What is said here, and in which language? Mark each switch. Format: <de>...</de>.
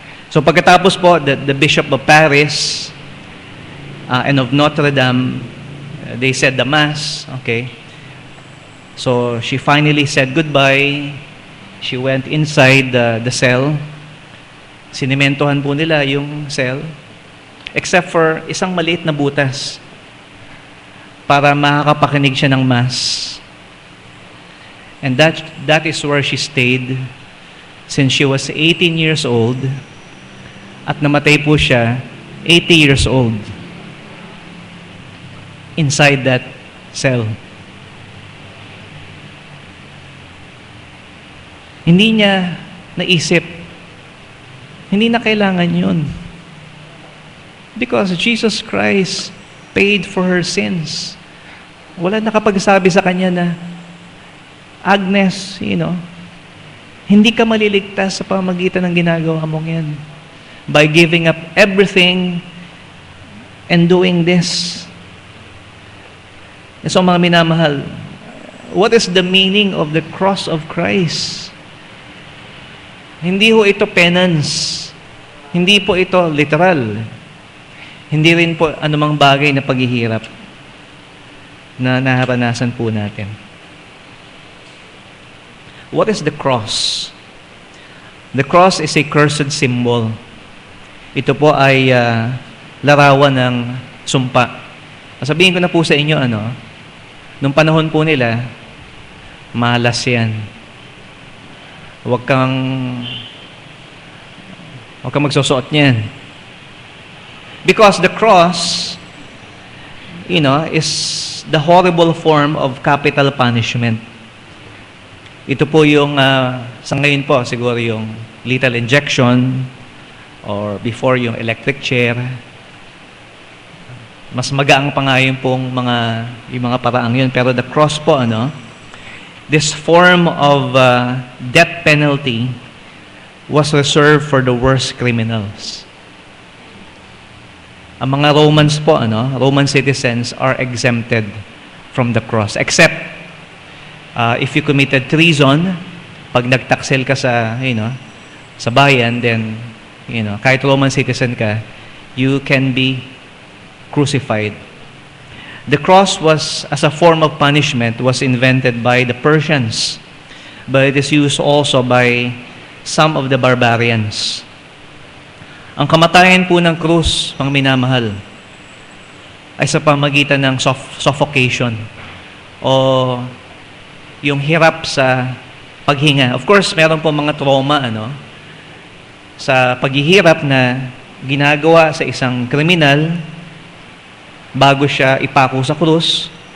<en>So</en> <tl>pagkatapos po,</tl> <en>the Bishop of Paris and of Notre Dame, they said the Mass. Okay? So she finally said goodbye. She went inside the cell.</en> <tl>Sinimentohan po nila yung cell.</tl> <en>Except for</en> <tl>isang maliit na butas para makakapakinig siya ng Mass.</tl> <en>And that is where she stayed since she was 18 years old</en> <tl>at namatay po siya</tl> <en>80 years old inside that cell.</en> <tl>Hindi niya naisip, hindi na kailangan yun.</tl> <en>Because Jesus Christ paid for her sins.</en> <tl>Wala nakapagsabi sa kanya na, Agnes, hindi ka maliligtas sa pamagitan ng ginagawa mong yan.</tl> <en>By giving up everything and doing this. So</en> <tl>mga minamahal,</tl> <en>what is the meaning of the cross of Christ?</en> <tl>Hindi ho ito penance. hindi po ito literal. Hindi rin po anumang bagay na paghihirap na naranasan po natin.</tl> <en>What is the cross? The cross is a cursed symbol.</en> <tl>Ito po ay larawan ng sumpa. Sabihin ko na po sa inyo, nung panahon po nila, malas yan. Huwag kang magsusuot niyan.</tl> <en>Because the cross, is the horrible form of capital punishment.</en> <tl>Ito po yung, sa ngayon po, siguro yung lethal injection</tl> <en>or before</en> <tl>yung electric chair. Mas magaang pa nga yung mga paraang yun.</tl> <en>Pero the cross po, this form of death penalty was reserved for the worst criminals.</en> <tl>Ang mga Romans po,</tl> <en>Roman citizens are exempted from the cross. Except, if you committed treason,</en> <tl>pag nagtaksel ka sa bayan,</tl> <en>then,</en> <tl>kahit Roman citizen ka,</tl> <en>you can be crucified. The cross was, as a form of punishment, was invented by the Persians, but it is used also by some of the barbarians.</en> <tl>Ang kamatayan po ng krus, pang minamahal, ay sa pamagitan ng suffocation o yung hirap sa paghinga.</tl> <en>Of course,</en> <tl>meron po mga trauma sa paghihirap na ginagawa sa isang kriminal bago siya ipako sa krus.</tl>